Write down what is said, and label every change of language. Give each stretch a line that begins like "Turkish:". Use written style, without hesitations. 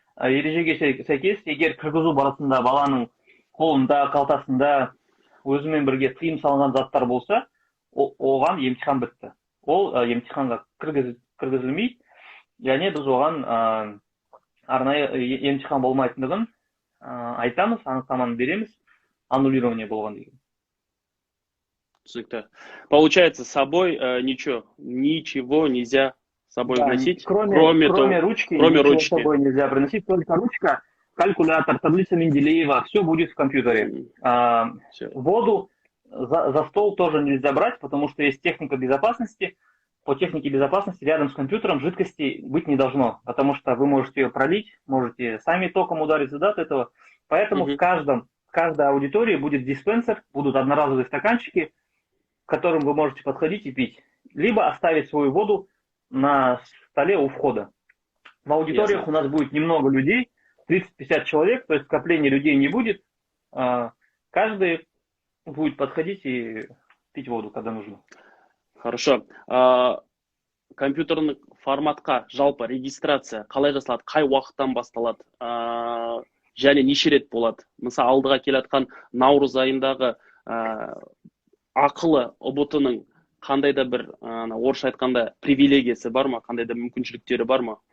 Kazakh: Ережеге сәйкес, егер кіргізу барысында баланың қолында, қалтасында өзімен бірге тыйым салынған заттар болса, оған емтихан бітті. Ол емтиханға кіргізілмейді, және біз оған арнайы емтихан болмайтындығын айтамыз, анықтаманы береміз, аннулирование болған деген. Түсінікті.
Russian: Получается, с собой ничего нельзя с собой вносить, кроме ручки, ничего с собой нельзя приносить, только ручка, калькулятор, таблица Менделеева, все будет в компьютере. Воду за стол тоже нельзя брать, потому что есть техника безопасности. По технике безопасности рядом с компьютером жидкости быть не должно, потому что вы можете ее пролить, можете сами током удариться от этого. Поэтому в каждой аудитории будет диспенсер, будут одноразовые стаканчики, к которым вы можете подходить и пить. Либо оставить свою воду на столе у входа. В аудиториях у нас будет немного людей, 30-50 человек, то есть скопления людей не будет. Каждый будет подходить и пить воду, когда нужно. Хорошо.
Kazakh: Компьютерный форматқа жалпы регистрация қалай жасалады, қай уақыттан басталады, және неше рет болады? Мысалы, алдыға келатқан наурыз айындағы ақылы ұбт-ның қандай да бір, орысша айтқанда, привилегиясы бар ма, қандай да мүмкіншіліктері бар ма?